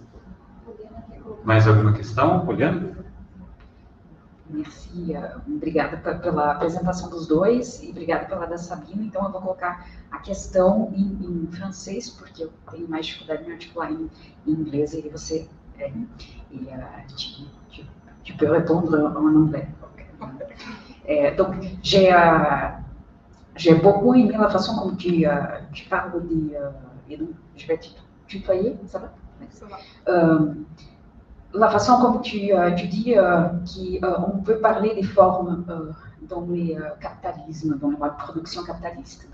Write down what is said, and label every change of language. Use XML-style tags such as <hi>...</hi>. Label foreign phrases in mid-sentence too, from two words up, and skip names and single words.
<pt>Mais alguma questão, Poliana? Merci, obrigada pela apresentação dos dois e obrigada pela da Sabina. Então, eu vou colocar a questão em francês, porque eu tenho mais dificuldade em articular em inglês e você</pt> <fr>tu peux répondre en anglais. Donc, j'ai beaucoup aimé la façon comme tu parles et donc je vais tutoyer, ça va? Ça va. La façon comme tu dis qu'on peut parler des formes dans le capitalisme, dans la production capitaliste.</fr>